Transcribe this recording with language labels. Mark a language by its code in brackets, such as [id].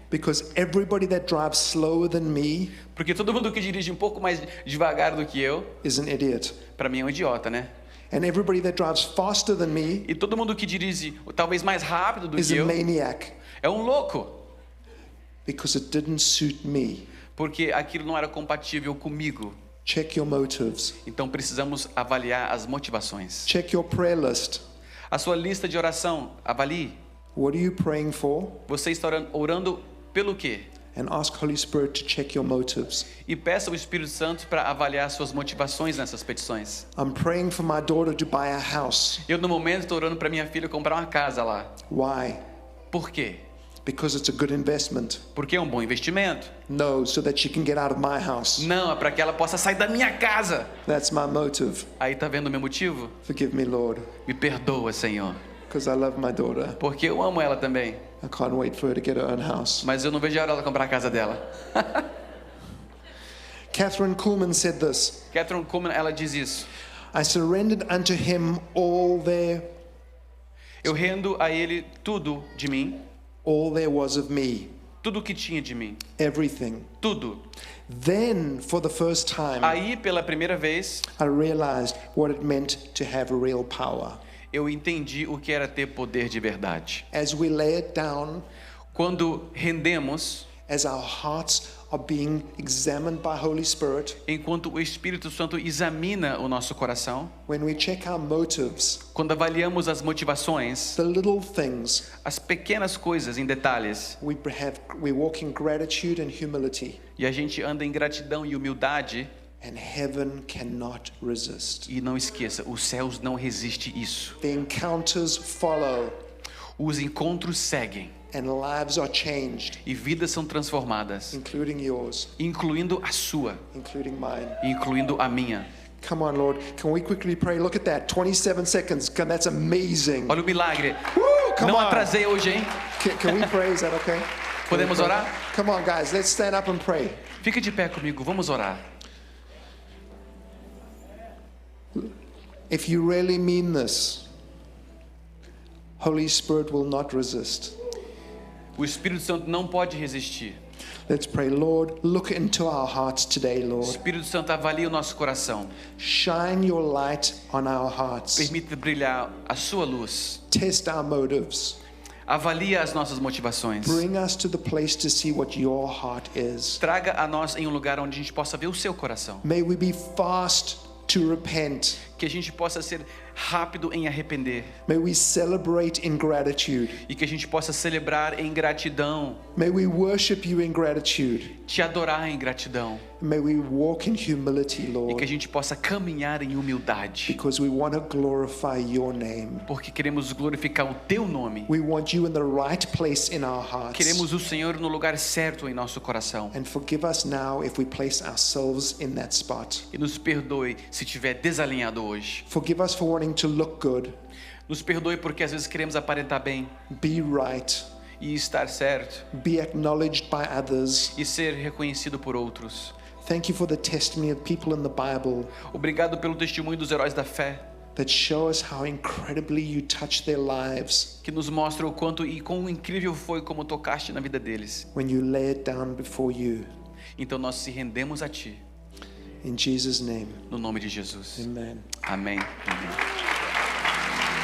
[en] Because everybody that drives slower than me [pt] Porque todo mundo que dirige um pouco mais devagar do que eu, [en] is an idiot. [pt] para mim é um idiota, né? [en] And everybody that drives faster than me [pt] E todo mundo que dirige talvez mais rápido do [en] is [pt] que [en] a [pt] eu [en] maniac. [pt] é um louco, [en] Because it didn't suit me. [pt] porque aquilo não era compatível comigo. [en] Check your motives. [pt] Então precisamos avaliar as motivações. [en] Check your prayer list. [pt] A sua lista de oração, avalie. [en] What are you praying for? [pt] Você está orando pelo quê? [en] And ask Holy Spirit to check your motives. [pt] E peça ao Espírito Santo para avaliar suas motivações nessas petições. [en] I'm praying for my daughter to buy a house. [pt] Eu no momento estou orando para minha filha comprar uma casa lá. [en] Why? [pt] Por quê? [en] Because it's a good investment. [pt] Porque é um bom investimento? [en] No, so that she can get out of my house. [pt] Não, é para que ela possa sair da minha casa. [en] That's my motive. [pt] Aí tá vendo o meu motivo? [en] Forgive me, Lord, [pt] Me perdoa, Senhor, [en] because I love my daughter. [pt] porque eu amo ela também. [en] I can't wait for her to get her own house. [pt] Mas eu não vejo a hora dela comprar a casa dela. [en] Catherine Kuhlman said this. [pt] Catherine Kuhlman, ela diz isso. [en] I surrendered unto him all [pt] Eu rendo a ele tudo de mim, [en] there was of me, [pt] tudo que tinha de mim, [en] everything. [pt] tudo. [en] Then, for the first time, [pt] Aí, pela primeira vez, [en] I realized what it meant to have real power. [pt] eu entendi o que era ter poder de verdade. [en] As we lay it down, [pt] Quando rendemos, [en] as our hearts are being examined by Holy Spirit, [pt] enquanto o Espírito Santo examina o nosso coração, [en] when we check our motives, [pt] quando avaliamos as motivações, [en] the little things, [pt] as pequenas coisas em detalhes, [en] we walk in gratitude and humility, [pt] e a gente anda em gratidão e humildade, [en] and heaven cannot resist. [pt] e não esqueça, os céus não resistem isso. [en] The encounters follow, [pt] Os encontros seguem [en] and lives are changed, [pt] e vidas são transformadas, [en] including yours, [pt] incluindo a sua, [en] including mine. [pt] incluindo a minha. [en] Come on, Lord. Can we quickly pray? Look at that. 27 seconds. God, that's amazing. [pt] Olha o milagre. [en] Come [pt] Não [en] on. [pt] atrasei hoje, hein? [en] Can we pray? Is that okay? Can we [pt] Podemos [en] pray? [pt] orar? [en] Come on, guys. Let's stand up and pray. [pt] Fica de pé comigo, vamos orar. [en] If you really mean this, Holy Spirit will not resist. [pt] O Espírito Santo não pode resistir. [en] Let's pray. Lord, look into our hearts today, [pt] O [en] Lord. [pt] Espírito Santo avalia o nosso coração. [en] Shine your light on our hearts. [pt] Permita brilhar a sua luz. [en] Test our motives. [pt] Avalia as nossas motivações. [en] Bring us to the place to see what your heart is. [pt] Traga a nós em um lugar onde a gente possa ver o seu coração. [en] May we be fast to repent. [pt] Que a gente possa ser rápido em arrepender. [en] May we celebrate in gratitude. [pt] E que a gente possa celebrar em gratidão. [en] May we worship you in gratitude. [pt] Te adorar em gratidão. [en] May we walk in humility, [pt] E que a [en] Lord, [pt] gente possa caminhar em humildade. [en] because we want to glorify your name. [pt] Porque queremos glorificar o teu nome. [en] We want you in the right place in our hearts. [pt] Queremos o Senhor no lugar certo em nosso coração. [en] And forgive us now if we place ourselves in that spot. [pt] E nos perdoe se estiver desalinhado hoje. [en] Forgive us for wanting to look good, [pt] Nos perdoe porque às vezes queremos aparentar bem [en] be right, [pt] e estar certo [en] be acknowledged by others. [pt] e ser reconhecido por outros. [en] Thank you for the testimony of people in the Bible [pt] Obrigado pelo testemunho dos heróis da fé, [en] that show us how incredibly you touch their lives [pt] que nos mostra o quanto e quão incrível foi como tocaste na vida deles. [en] when you lay it down before you. [pt] Então nós se rendemos a Ti, [en] In Jesus' name, [pt] no nome de Jesus. [en] amen. [pt] Amém. Amém.